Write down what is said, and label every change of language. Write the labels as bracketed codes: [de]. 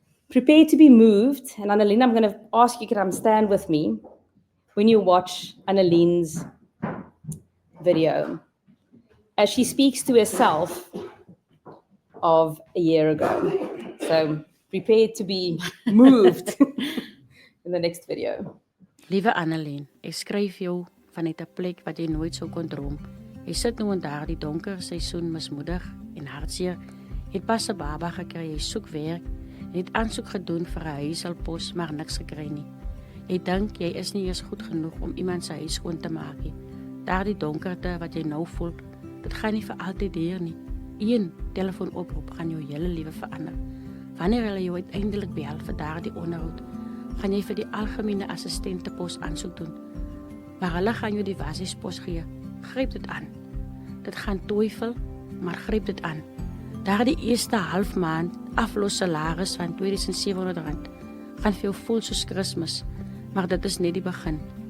[en] Prepare to be moved, and Annalene, I'm going to ask you to come stand with me when you watch Annalene's video, as she speaks to herself of a year ago. So prepare to be moved in the next video. [af] Liewe Annalene, ek skryf jou vanuit 'n plek wat jy nooit sou kon droom. Jy sit nou in daardie donker seisoen mismoedig en hartseer. Jy het pas 'n baba gekry, jy soek werk, jy het aansoek gedoen vir 'n huishulppos, maar niks gekry nie. Jy dink jy is nie eers goed genoeg om iemand se huis skoon te maak nie. Daardie donkerte wat jy nou voel, dit gaan nie vir altyd hier nie. Een telefoonoproep gaan jou hele lewe verander. Wanneer hulle jou uiteindelik bel vir daardie onderhoud, gaan jy vir die algemene assistentepos aansoek doen. Maar hulle gaan jou die basispos gee. Gryp dit aan. Dit gaan twyfel, maar gryp dit aan. Daardie eerste half maand aflos salaris van R2700 gaan vir jou voel soos Kersfees, maar dit is net die begin.